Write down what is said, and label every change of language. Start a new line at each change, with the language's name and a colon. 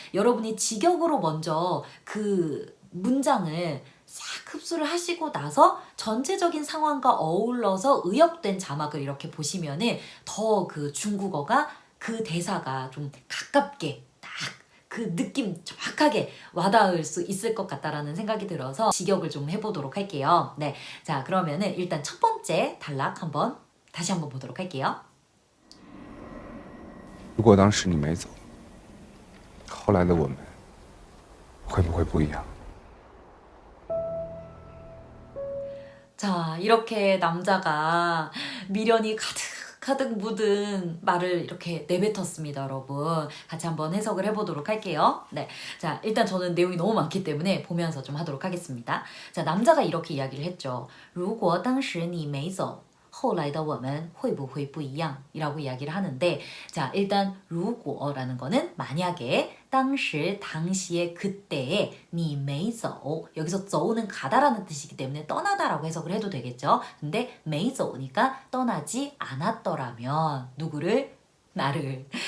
Korean: 여러분이 직역으로 먼저 그 문장을 싹 흡수를 하시고 나서 전체적인 상황과 어울러서 의역된 자막을 이렇게 보시면은 더 그 중국어가 그 대사가 좀 가깝게 딱 그 느낌 정확하게 와닿을 수 있을 것 같다라는 생각이 들어서 직역을 좀 해보도록 할게요. 네, 자 그러면은 일단 첫 번째 단락 다시 한번 보도록 할게요.
Chinese: 如果当时你没走，后来的我们会不会不一样？
Korean: 자, 이렇게 남자가 미련이 가득 묻은 말을 이렇게 내뱉었습니다, 여러분. 같이 한번 해석을 해보도록 할게요. 네. 자, 일단 저는 내용이 너무 많기 때문에 보면서 좀 하도록 하겠습니다. 자, 남자가 이렇게 이야기를 했죠.
Chinese: 如果当时你没走后来的我们会不会不一样?
Korean: 이라고 이야기를 하는데, 자, 일단 如果라는 거는 만약에, 当时 당시에 그때에 你没走 여기서 走는 가다라는 뜻이기 때문에 떠나다라고 해석을 해도 되겠죠. 근데 没走니까 떠나지 않았더라면 누구를? 나를.